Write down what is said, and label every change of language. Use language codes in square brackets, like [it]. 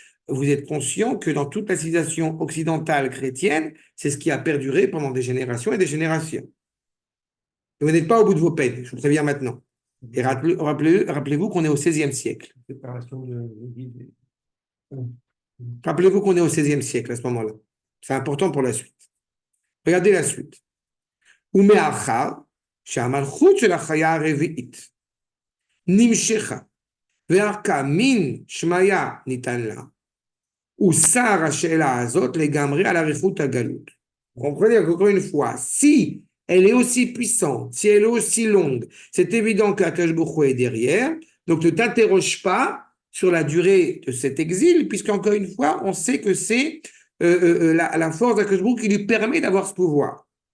[fr] Vous êtes conscient que dans toute la civilisation occidentale chrétienne, c'est ce qui a perduré pendant des générations et des générations. Et vous n'êtes pas au bout de vos peines, je vous préviens maintenant. Et rappelez-vous qu'on est au XVIe siècle. Séparation de. Rappelez-vous qu'on est au XVIe siècle à ce moment-là. C'est important pour la suite. Regardez la suite. [he] ומאחר שהמלכות של החיה הרביעית נמשכה וערכה מן שמיה ניתן לה, הוסר השאלה הזאת לגמרי על אריכות הגלות. [fr] Comprenez encore une fois, si elle est aussi puissante, si elle est aussi longue, c'est évident qu'Akash Baruch Hu est derrière, donc ne t'interroge pas sur la durée de cet exil, puisqu'encore une fois, on sait que c'est la force d'Akash Baruch Hu qui lui permet d'avoir ce pouvoir.